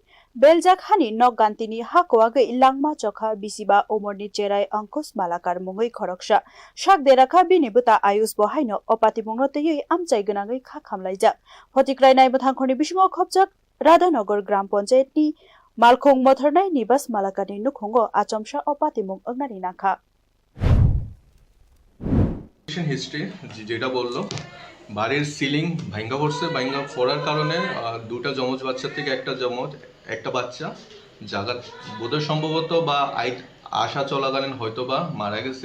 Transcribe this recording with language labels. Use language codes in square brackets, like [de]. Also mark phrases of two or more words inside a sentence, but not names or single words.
[trp] Beljak Hani Nok Gantini Hakoaga Langma Jokha Bisiba Umorni Jerai Ankus Malakar Mungui Koroksha. Shak de Raka Binibuta Ayus Bohaino, Opatimungote Amseganaga Kakamlaja. Fotikrai nai bathangkhoni bisingo khopjak Radhanagar Gram Panchayat ni Malkhung Mothornai ni bas Malakani nukhungo achomsha opatimung agnari nakha. [bn] হিস্ট্রি যেটা বললো বাড়ির সিলিং ভাঙ্গা পড়ছে ভাঙ্গা পড়ার কারণে দুটো যমজ বাচ্চা থেকে একটা বাচ্চা জায়গা বোধহয় সম্ভবত বা আসা চলাকালীন হয়তো বা মারা গেছে।